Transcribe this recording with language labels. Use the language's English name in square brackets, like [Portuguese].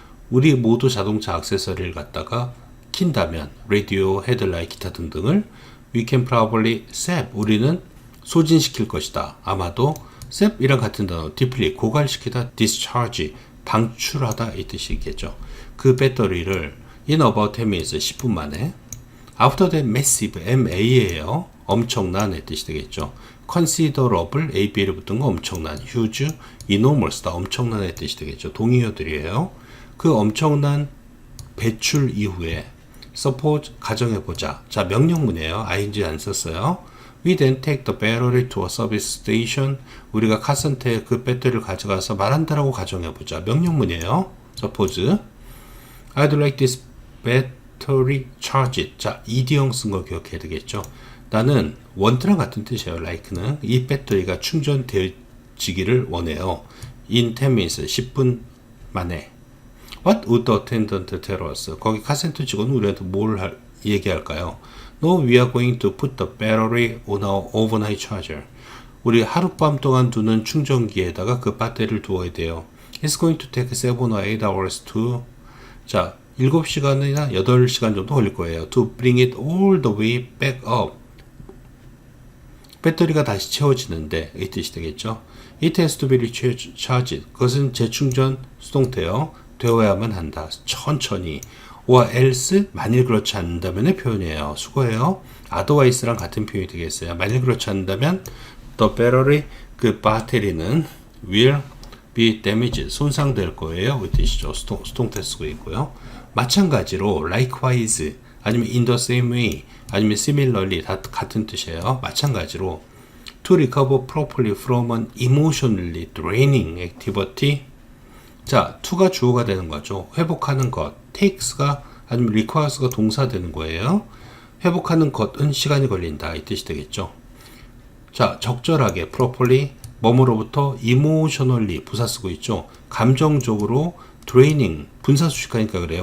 [Korean] 우리 모두 자동차 액세서리를 갖다가 킨다면, 라디오, 헤드라이트, 기타 등등을 [English] we can probably sap, [Korean] 우리는 소진시킬 것이다. 아마도 sap이랑 같은 단어, deplete, 고갈시키다, discharge, 방출하다 이 뜻이겠죠. 그 배터리를 [English] in about 10 minutes, [Korean] 10분 만에. [English] After that massive, MA예요. [Korean] 엄청난의 뜻이 되겠죠. considerable, AB를 붙은 거 엄청난, huge, enormous다, 엄청난의 뜻이 되겠죠. 동의어들이에요. 그 엄청난 배출 이후에 suppose, 가정해보자. 자, 명령문이에요. ing 안 썼어요. [English] We then take the battery to a service station. [Korean] 우리가 카센터에 그 배터리를 가져가서 말한다라고 가정해보자. 명령문이에요. suppose. [English] I'd like this battery charged. [Korean] 자, ed형 쓴 거 기억해야 되겠죠. 나는 want랑 같은 뜻이에요. like는. 이 배터리가 충전되지기를 원해요. [English] in 10 minutes, [Korean] 10분 만에. [English] What would the attendant tell us? [Korean] 거기 카센터 직원은 우리한테 뭘 얘기할까요? [English] No, we are going to put the battery on our overnight charger. [Korean] 우리 하룻밤 동안 두는 충전기에다가 그 배터리를 두어야 돼요. [English] It's going to take 7 or 8 hours to, [Korean] 자, 7시간이나 8시간 정도 걸릴 거예요. [English] To bring it all the way back up. [Korean] 배터리가 다시 채워지는데 이 뜻이 되겠죠. [English] It has to be recharged. [Korean] 그것은 재충전 수동태요. 되어야만 한다. 천천히. [English] or else, [Korean] 만일 그렇지 않는다면의 표현이에요. 수고해요. otherwise랑 같은 표현이 되겠어요. 만일 그렇지 않는다면 [English] the battery, [Korean] 그 배터리는 [English] will be damaged, [Korean] 손상될 거예요. 그 뜻이죠. 수동태 쓰고 있고요. 마찬가지로 likewise, 아니면 [English] in the same way, [Korean] 아니면 similarly, 다 같은 뜻이에요. 마찬가지로 [English] to recover properly from an emotionally draining activity. [Korean] 자, to가 주어가 되는 거죠. 회복하는 것. takes가 아니면 requires가 동사 되는 거예요. 회복하는 것은 시간이 걸린다. 이 뜻이 되겠죠. 자, 적절하게 properly 뭐뭐로부터 emotionally 부사 쓰고 있죠. 감정적으로 draining 분사수식하니까 그래요.